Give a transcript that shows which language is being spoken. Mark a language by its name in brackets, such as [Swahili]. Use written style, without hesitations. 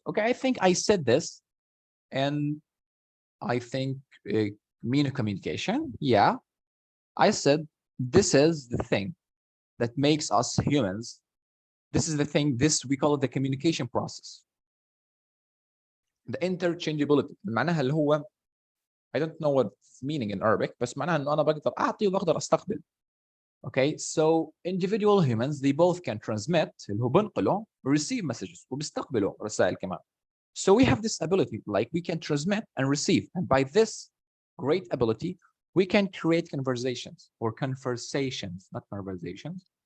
[English] Okay, I think I said this, and I think communication. Yeah, I said this is the thing that makes us humans. This is the thing. We call it the communication process. The interchangeability. [Arabic] معناها اللي هو [English] I don't know what's meaning in Arabic, [Arabic] بس معناها إنه أنا بقدر أعطي وبقدر أستقبل. [English] Okay, so individual humans they both can transmit [Arabic] اللي هو بنقله [English] receive messages [Arabic] وبيستقبلوا رسائل كمان. [English] So we have this ability, like we can transmit and receive. And by this great ability, we can create conversations or conversations, not conversations.